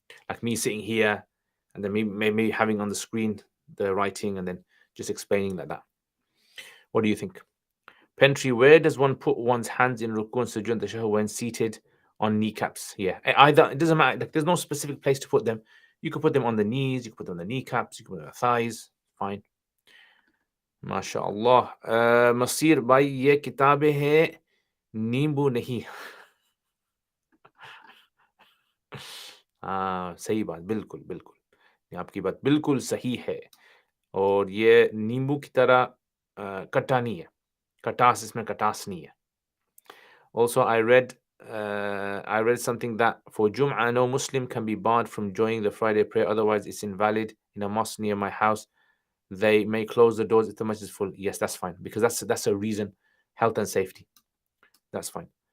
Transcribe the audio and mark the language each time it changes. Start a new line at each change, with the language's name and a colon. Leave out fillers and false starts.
English: Like me sitting here and then maybe having on the screen the writing and then just explaining like that. What do you think? Pentry, where does one put one's hands in ruku and sujood tashahhud when seated on kneecaps? Yeah, either, it doesn't matter. Like, there's no specific place to put them. You could put them on the knees, you could put them on the kneecaps, you could put them on the thighs. Fine. माशाअल्लाह.
Hindi: मसीर भाई, ये किताबें हैं, नींबू नहीं. हाँ, सही बात, बिल्कुल बिल्कुल, ये आपकी बात बिल्कुल सही है. और ये नींबू की तरह खट्टा नहीं है. खटास, इसमें खटास नहीं है.
English: Also, I read something that for Jum'ah, no Muslim can be barred from joining the Friday prayer, otherwise it's invalid. In a mosque near my house, they may close the doors if the masjid is full. Yes, that's fine, because that's a reason, health and safety. That's fine.